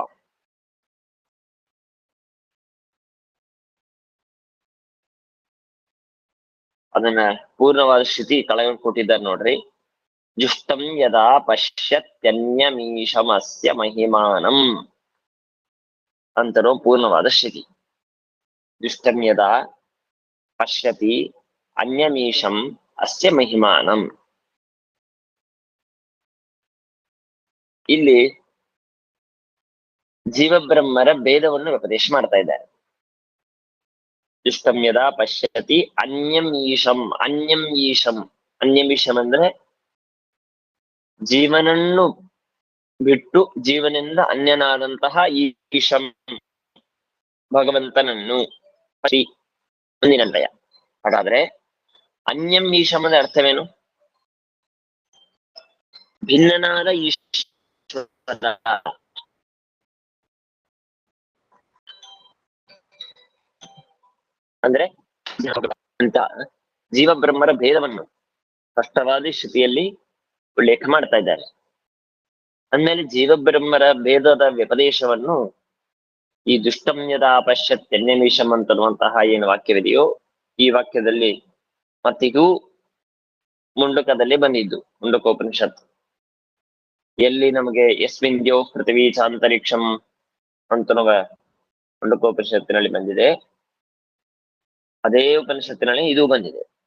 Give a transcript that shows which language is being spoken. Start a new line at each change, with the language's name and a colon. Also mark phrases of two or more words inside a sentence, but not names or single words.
Kannada: ಅದನ್ನ ಪೂರ್ಣವಾದ ಶ್ರುತಿ ಕೆಳಗೆ ಕೊಟ್ಟಿದ್ದಾರೆ ನೋಡ್ರಿ.
Sanskrit: ಜುಷ್ಟಂ ಯದಾ ಪಶ್ಯತ್ಯನ್ಯಮೀಶಮಸ್ಯ ಮಹಿಮಾನಂ
Kannada: ಅಂತನೋ ಪೂರ್ಣವಾದ ಶ್ರುತಿ.
Sanskrit: ಜುಷ್ಟಂ ಯದಾ ಪಶ್ಯತಿ ಅನ್ಯಮೀಶಂ ಅಸ್ಯ ಮಹಿಮಾನಂ.
Kannada: ಇಲ್ಲಿ ಜೀವಬ್ರಹ್ಮರ ಭೇದವನ್ನು ಉಪದೇಶ ಮಾಡ್ತಾ ಇದ್ದಾರೆ.
Sanskrit: ದುಷ್ಟಂ ಯದಾ ಪಶ್ಯತಿ ಅನ್ಯಂ ಈಶಂ. ಅನ್ಯಂ ಈಶಂ
Kannada: ಅಂದ್ರೆ ಜೀವನನ್ನು ಬಿಟ್ಟು ಜೀವನಿಂದ ಅನ್ಯನಾದಂತಹ ಈಶಂ ಭಗವಂತನನ್ನು ಮುಂದಿನಲ್ಲಯ. ಹಾಗಾದ್ರೆ
Sanskrit: ಅನ್ಯಂ ಈಶಂ
Kannada: ಅಂದ್ರೆ ಅರ್ಥವೇನು? ಭಿನ್ನನಾದ ಈಶ್ವರ ಅಂದ್ರೆ ಅಂತ ಜೀವಬ್ರಹ್ಮರ ಭೇದವನ್ನು ಸ್ಪಷ್ಟವಾದ ಶ್ರುತಿಯಲ್ಲಿ ಉಲ್ಲೇಖ ಮಾಡ್ತಾ ಇದ್ದಾರೆ. ಅಂದ್ಮೇಲೆ ಜೀವಬ್ರಹ್ಮರ ಭೇದದ ವ್ಯಪದೇಶವನ್ನು ಈ
Sanskrit: ದುಷ್ಟಂ ಯದಾ ಪಶ್ಯತ್ಯನ್ಯಮೀಶಂ
Kannada: ಅಂತನ್ನುವಂತಹ ಏನು ವಾಕ್ಯವಿದೆಯೋ ಈ ವಾಕ್ಯದಲ್ಲಿ ಮತ್ತಿದು ಮುಂಡಕದಲ್ಲಿ ಬಂದಿದ್ದು, ಮುಂಡಕೋಪನಿಷತ್, ಎಲ್ಲಿ ನಮಗೆ
Sanskrit: ಯಸ್ಮಿನ್ ದ್ಯೋ ಪೃಥ್ವಿ ಚಾಂತರಿಕ್ಷಂ
Kannada: ಅಂತನ್ನುವ ಮುಂಡಕೋಪನಿಷತ್ತಿನಲ್ಲಿ ಬಂದಿದೆ, ಅದೇ ಉಪನಿಷತ್ತಿನಲ್ಲಿ ಇದು ಬಂದಿದೆ.